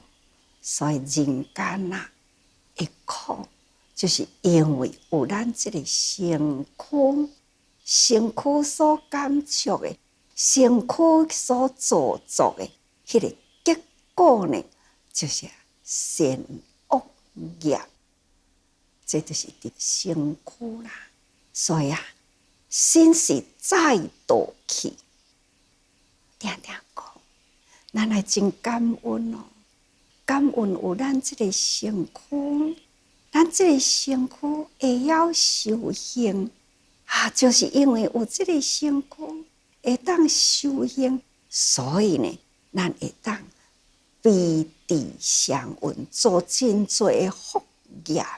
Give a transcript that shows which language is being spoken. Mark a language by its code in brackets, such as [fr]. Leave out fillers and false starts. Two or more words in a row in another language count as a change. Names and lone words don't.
[nan] 所以人间啊，会苦，就是因为有咱这个身躯，身躯所感触的，身躯所做作的，迄个结果呢？就是善恶业，这就是伫身躯啦。所以啊，心是再度去，定定讲，咱来真感恩哦，感恩有咱这个身躯，咱这个身躯会晓修行啊，就是因为有这个身躯会当修行，所以呢，咱会当彼地相运，做真多的福业啊！